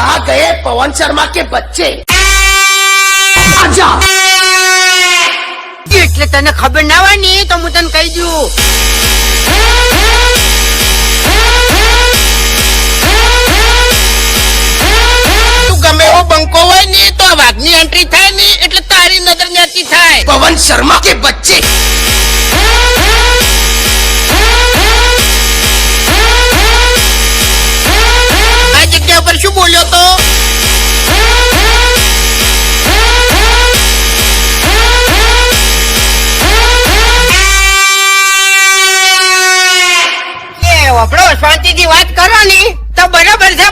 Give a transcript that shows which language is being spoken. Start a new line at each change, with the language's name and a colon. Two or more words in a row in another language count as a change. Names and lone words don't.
Hindi: गए पवन शर्मा के बच्चे। आजा।
Gujarati: એટલે તને ખબર ના હોય ને તો હું તને કહી દઉં. તું ગમે એવો બંકો હોય ને તો આ વાઘની એન્ટ્રી થાય ને એટલે તારી નજર ન્યાથી થાય.
Hindi: पवन शर्मा के बच्चे।
Gujarati: આ જગ્યા પર શું બોલ્યો તો? આપણો શાંતિથી વાત કરો ને તો બરાબર છે.